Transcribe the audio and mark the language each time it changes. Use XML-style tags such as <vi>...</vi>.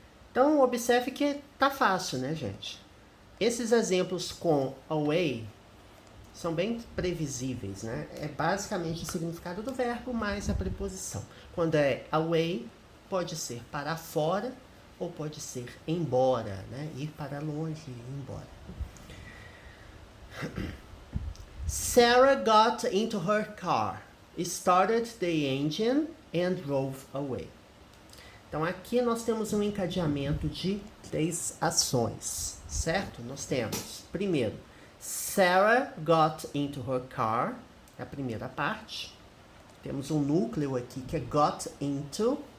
<pt>Então, observe que tá fácil, né, gente? Esses exemplos com away são bem previsíveis, né? É basicamente o significado do verbo mais a preposição. Quando é away, pode ser para fora ou pode ser embora, né? Ir para longe e ir embora.</pt> <en>Sarah got into her car, started the engine and drove away.</en> <pt>Então, aqui nós temos um encadeamento de 3 ações, certo? Nós temos, primeiro,</pt> <en>Sarah got into her car,</en> <pt>é a primeira parte. Temos um núcleo aqui que é got into.</pt>